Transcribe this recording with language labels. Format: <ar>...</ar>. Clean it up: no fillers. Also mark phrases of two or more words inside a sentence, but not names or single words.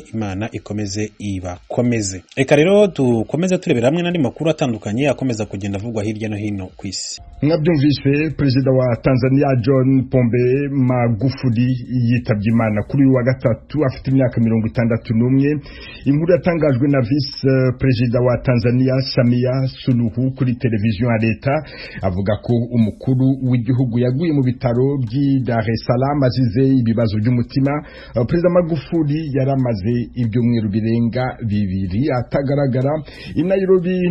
<rw>Imana ikomeze ibakomeze. Reka rero dukomeze turebera hamwe n'andi makuru atandukanye akomeza kugenda avugwa hirya no hino ku isi. Mwabyumvise, perezida wa Tanzania John Pombe Magufuli yitabye Imana kuri uyu wa gatatu afite imyaka 61. Inkuru yatangajwe na vice perezida wa Tanzania Samia Suluhu kuri televiziyo ya leta, avuga ko umukuru w'igihugu yaguye mu bitaro by'i Dar es Salaam azize ibibazo by'umutima. Perezida Magufuli yaramaze ibyumweru birenga 2 atagaragara i Nairobi.</rw>